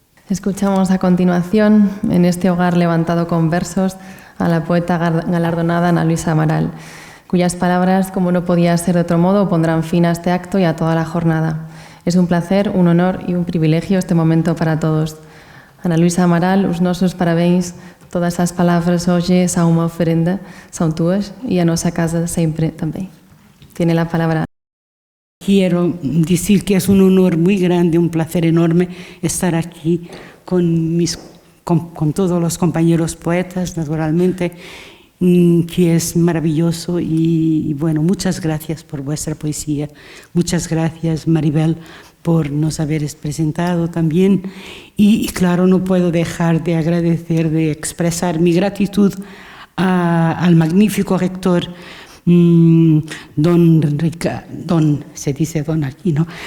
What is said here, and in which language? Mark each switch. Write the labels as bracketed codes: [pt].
[es] Escuchamos a continuación, en este hogar levantado con versos, a la poeta galardonada Ana Luisa Amaral, cuyas palabras, como no podía ser de otro modo, pondrán fin a este acto y a toda la jornada. Es un placer, un honor y un privilegio este momento para todos. [gl] Ana Luisa Amaral, os nosos parabéns. Todas as palavras hoje são uma oferenda, são tuas, e a nossa casa sempre também. [es] Tiene la palabra. Quiero decir que es un honor muy grande, un placer enorme estar aquí con todos los compañeros poetas, naturalmente, que es maravilloso y bueno, muchas gracias por vuestra poesía, muchas gracias Maribel por nos haberes presentado también y claro, no puedo dejar de agradecer, de expresar mi gratitud al magnífico rector se dice don aquí, ¿no?